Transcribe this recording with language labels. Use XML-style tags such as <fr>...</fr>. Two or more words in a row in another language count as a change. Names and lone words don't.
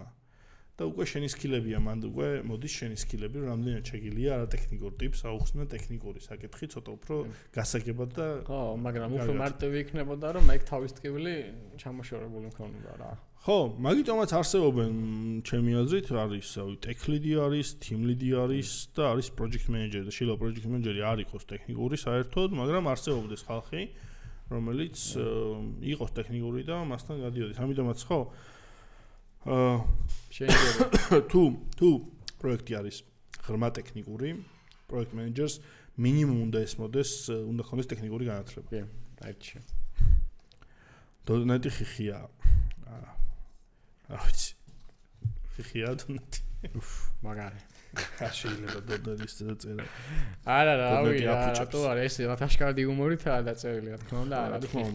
<ka>და უკვე შენი სკილებია, მანდ უკვე მოდის შენი სკილები, რამდენად შეგიძლია არატექნიკურ ტიპს აუხსნა ტექნიკური საკითხი, ცოტა უფრო გასაგებად და ხო, მაგრამ უფრო მარტივი იქნებოდა, რომ ეგ თავის ტკივილი ჩამოშორებული მქონოდა რა. ხო, მაგიტომაც არსებობენ ჩემი აზრით, არის</ka> <en>tech lead-ი</en> <ka>არის,</ka> <en>team lead-ი</en> <ka>არის და არის</ka> <en>project manager</en> <ka>და შეიძლება</ka> <en>project manager-ი</en> <ka>არ იყოს ტექნიკური საერთოდ, მაგრამ არსებობდეს ხალხი, რომელიც იყოს ტექნიკური და მასთან გადიოდეს. ამიტომაც ხო შეიძლება თუ პროექტი არის ღრმა ტექნიკური,</ka> <en>project managers</en> <ka>მინიმუმ უნდა ესმოდეს, უნდა ქონდეს ტექნიკური განათლება. კი, დაიჭი. .NET ხიხია. რა ვიცი. ხიხია .NET. მაგარი. არ შეიძლება .NET-ის დაწერა. არა, რავი, რატო არა ეს რათაშკარდი იუმორითაა დაწერილი, რა თქმა უნდა, არა თქმა უნდა.</ka>